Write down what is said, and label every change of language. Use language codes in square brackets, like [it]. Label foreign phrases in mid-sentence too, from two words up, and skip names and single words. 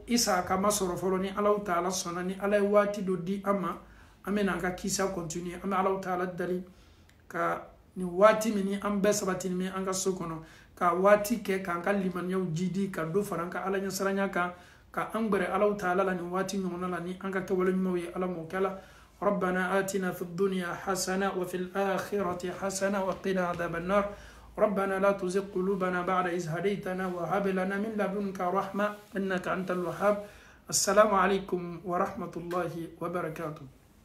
[bm] Isaka ma sɔrɔ fɔlɔ ni Alahu Taala sɔnna ni Ala ye waati dɔ di an ma an bɛna an ka kisa continuer an bɛ Alahu Taala dali ka ni waati min ni an bɛɛ sabatini min an ka so kɔnɔ ka waati kɛ k'an ka limaniyaw jidi ka dɔ fara an ka Ala ɲɛsiranya kan ka an gbɛrɛ Alahu Taala la nin waati ɲɔgɔnna la ni an ka kɛwale ɲumanw ye Ala m'o kɛ la [ar] ربنا آتنا في الدنيا حسنة وفي الآخرة حسنة وقنا عذاب النار ربنا لا تزغ قلوبنا بعد إذ هديتنا وهب لنا من لدنك رحمة إنك أنت الوهاب السلام عليكم ورحمة الله وبركاته